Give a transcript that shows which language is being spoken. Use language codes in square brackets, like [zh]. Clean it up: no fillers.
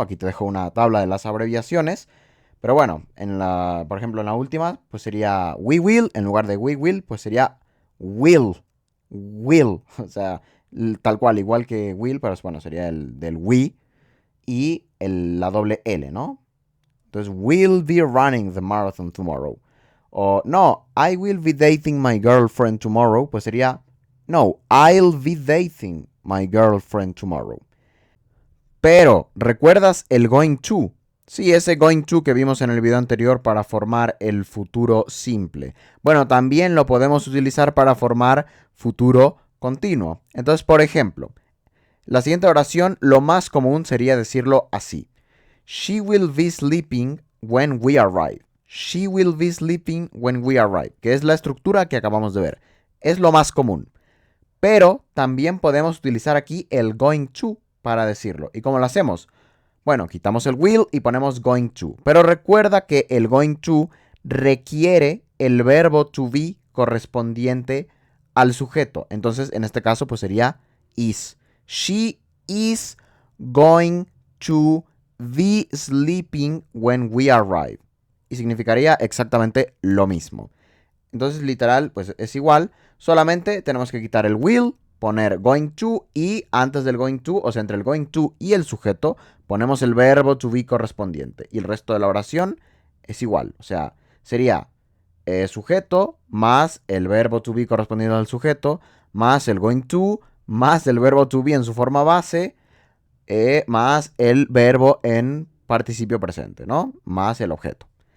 [es] Aquí te dejo una tabla de las abreviaciones. Pero bueno, por ejemplo, en la última, pues sería we will, en lugar de we will, pues sería will. Will. O sea, tal cual, igual que will, pero bueno, sería el del we y la doble L, ¿no? Entonces, [en] will be running the marathon tomorrow. [es] O no, [en] I will be dating my girlfriend tomorrow. [es] Pues sería, no, [en] I'll be dating my girlfriend tomorrow. [es] Pero, ¿recuerdas el going to? Sí, ese going to que vimos en el video anterior para formar el futuro simple. Bueno, también lo podemos utilizar para formar futuro continuo. Entonces, por ejemplo, la siguiente oración, lo más común sería decirlo así. [en] She will be sleeping when we arrive. She will be sleeping when we arrive, [es] que es la estructura que acabamos de ver. Es lo más común. Pero también podemos utilizar aquí el going to para decirlo. ¿Y cómo lo hacemos? Bueno, quitamos el will y ponemos going to. Pero recuerda que el going to requiere el verbo to be correspondiente al sujeto. Entonces, en este caso, pues sería is. [en] She is going to be sleeping when we arrive. [es] Y significaría exactamente lo mismo. Entonces, literal, pues es igual. Solamente tenemos que quitar el will, poner going to y antes del going to, o sea, entre el going to y el sujeto, ponemos el verbo to be correspondiente. Y el resto de la oración es igual. O sea, sería sujeto más el verbo to be correspondiente al sujeto, más el going to, más el verbo to be en su forma base, más el verbo en participio presente, ¿no? Más el objeto.